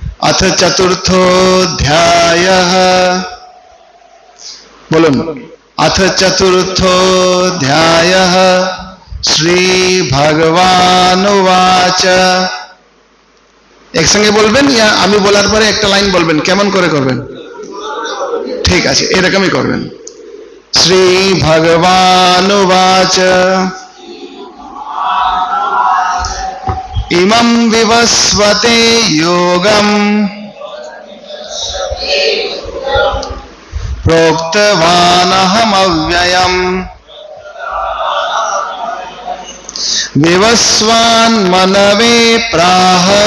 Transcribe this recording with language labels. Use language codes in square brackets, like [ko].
[sa] अथ चतुर्थोऽध्यायः, [bn] বলুন। [sa] अथ चतुर्थोऽध्यायः श्रीभगवानुवाच। [bn] একসঙ্গে বলবেন, ইয়া আমি বলার পরে একটা লাইন বলবেন? কেমন করে করবেন? ঠিক আছে, এরকমই করবেন। [sa] श्रीभगवानुवाच इमं विवस्वते योगम् प्रोक्तवानहमव्ययम् विवस्वान् मनवे प्राह